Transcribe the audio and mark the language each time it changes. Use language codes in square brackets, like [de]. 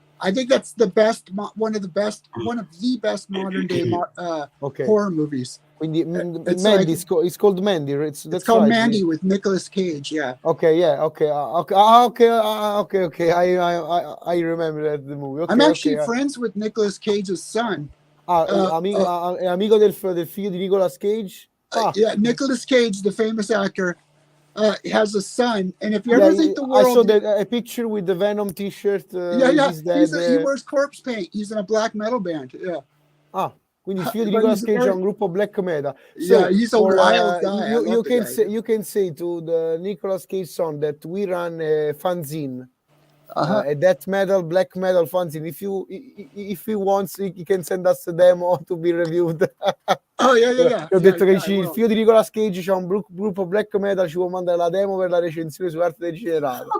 [en] I think that's the best, one of the best modern day horror movies. Quindi, Mandy, like, it's called Mandy. It's called Mandy with Nicolas Cage. Yeah. Okay. Okay. I remember that the movie. Okay, I'm actually friends with Nicolas Cage's son. [it] Amico del figlio di Nicolas Cage. [en] Yeah, Nicolas Cage, the famous actor, has a son, and if you ever think the world, I saw that a picture with the Venom T-shirt. He wears corpse paint. He's in a black metal band. Yeah. [it] Quindi il figlio di Nicolas Cage è un gruppo black metal. [en] So he's a wild guy. You can say to the Nicolas Cage son that we run a fanzine. A death metal, black metal fanzine. If he wants, he can send us a demo to be reviewed. Yeah. [it] Ho detto che il figlio di Nicolas Cage c'ha un gruppo black metal, ci può mandare la demo per la recensione su Arte Degenerata.